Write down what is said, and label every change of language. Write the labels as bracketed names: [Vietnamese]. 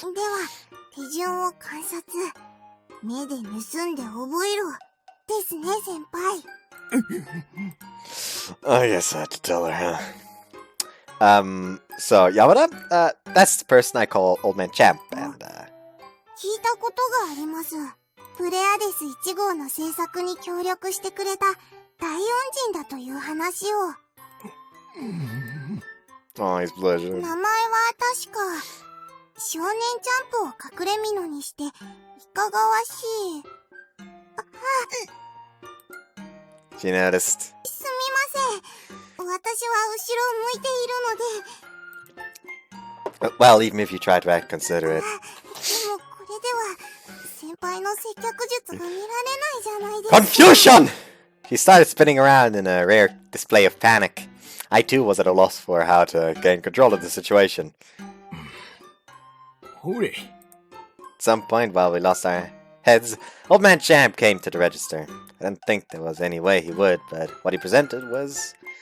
[Japanese] では、手順を観察。目で盗んで覚えろ。ですね、先輩。 [English] I guess I had to tell her, huh? So Yamada, that's the person I call Old Man Champ, and [Japanese] 聞いたことがあります。プレアデス1号の制作に協力してくれた大恩人だという話を。 [English] oh, he's blushing. [Japanese] 名前は確か、少年ジャンプを隠れ蓑にして、いかがわしい。 [English] She noticed. [Japanese] すみません。私は後ろを向いているので。 [English] Well, even if you try to act considerate. [Japanese] でもこれでは、先輩の接客術が見られないじゃないですか。 [English] Confusion! He started spinning around in a rare display of panic. I too was at a loss for how to gain control of the situation. [Japanese] ほれ [English] At some point, while we lost our heads, Old Man Champ came to the register. I didn't think there was any way he would, but what he presented was...